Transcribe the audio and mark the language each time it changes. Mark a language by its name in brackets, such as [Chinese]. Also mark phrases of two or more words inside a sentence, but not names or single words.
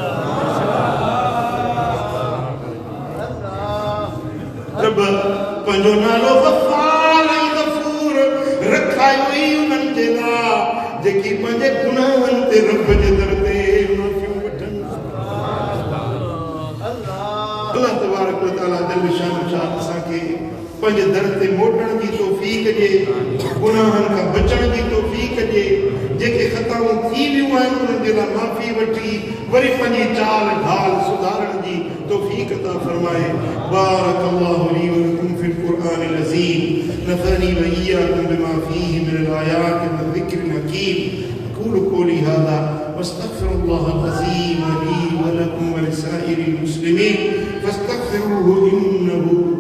[Sindhi] अल्लाह रब पंहिंजो नालो गफ़ार ऐं गफ़ूर रखायो ई उन्हनि जे लाइ जेकी पंहिंजे गुनाहनि ते रब जे दर ते माफ़ियूं वठनि [Arabic] الله تبارك وتعالى [Sindhi] जल शान असांखे पंहिंजे दर ते मोटण जी तौफ़ीक़ ॾे गुनाहनि खां बचण जी तौफ़ीक़ ॾे जेके ख़ताऊं थी वियूं आहिनि उन्हनि जे लाइ माफ़ी वठी वरी पंहिंजी चाल ढाल सुधारण जी तौफ़ीक़ अता फरमाए [Arabic] بارك الله لي ولكم في القرآن العظيم نفعني وإياكم بما فيه من الآيات والذكر الحكيم أقول قولي هذا وأستغفر الله العظيم لي ولكم ولسائر المسلمين فاستغفروه إنه